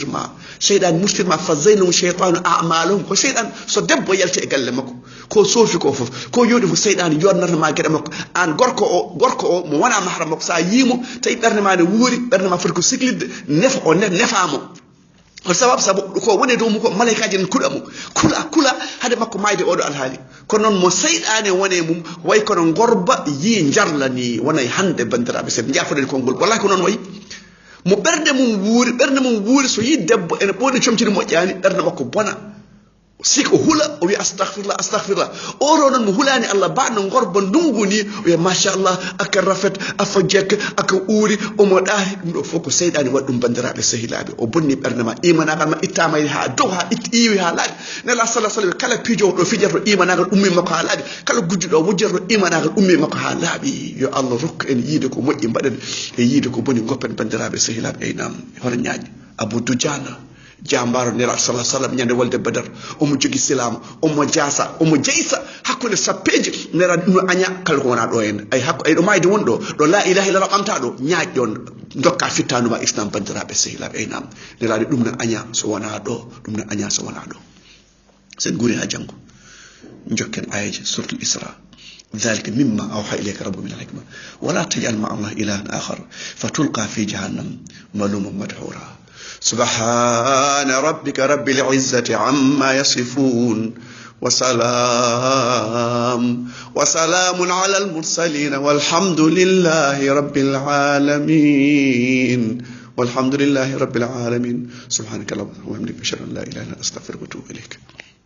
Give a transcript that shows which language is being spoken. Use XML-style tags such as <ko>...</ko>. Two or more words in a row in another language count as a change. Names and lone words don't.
<ff>muftirma</ff> <ar>فزين لهم الشيطان أعمالهم</ar> <ff>ko seyɗan so debbo yalti e galle makko ko soofi ko foof ko yooɗi fo seyɗan yodnatama gueɗe makko an gorko o mo wona mahra makko sa yimo tawi ɓerde ma ne wuuri ɓerde ma foti ko siklidde nefamo on sababu ko woni dow ko malaikaji en kuɗa mo kula hade makko mayde oɗo alhaali kono noon mo seyɗane wone mum way kono gorba yi jarlani wonay hande bandiraɓe sen jafoɗen konngol wallahi ko noon wayi mo ɓerde mum wuuri so yi debbo ene ɓoɗi comtini moƴƴani ɓerde makko bona siko hula o wi astahfirullah oɗo noon mo hulani Allah baɗno gorba ndungu ni o wiya machallah aka rafet afa jekka aka uuri omo ɗaari ɗum ɗo fof ko seyɗani waɗi ɗum bandiraɓe sehilaɓe o bonni ɓerde ma imanagal ma ittama ha dow ha iwi ha laaɓi nela sallah kala pijowo ɗo fijata imanagal ummi makko ha laaɓi kala gujjuɗo wujjata imanagal ummi makko ha laaɓi yo Allah rokku en yiide ko moƴƴi mbaɗen e yiide ko boni goppen bandiraɓe sehilaɓe aynam hono ñaaƴi Abu Dujana jambaro nera</ff> <ar>صلى الله عليه وسلم</ar> <ff>nyande walde badar omo jogi silam omo jasa omo jeysa hakkunde sappeje nera dum anya kala ko wona do en ay hakko ay do mayde wondo do</ff> <ar>لا إله إلا الله</ar> <ff>amta do nyaaj don dokka fittanu ma islam bandirabe sehilabe ay nam nera dum na anya so wona do dum na anya so wona do sen guri ha jango njokken ayaji</ff> <ar>suratul isra ذلك مما أوحى إليك ربك من الحكمة ولا تجعل مع الله إلها آخر فتلقى في جهنم ملوما مدحورا سبحان ربك رب العزة عما يصفون وسلام على المرسلين والحمد لله رب العالمين سبحانك اللهم وبحمدك أشهد أن لا إله إلا أنت أستغفرك وأتوب إليك</ar>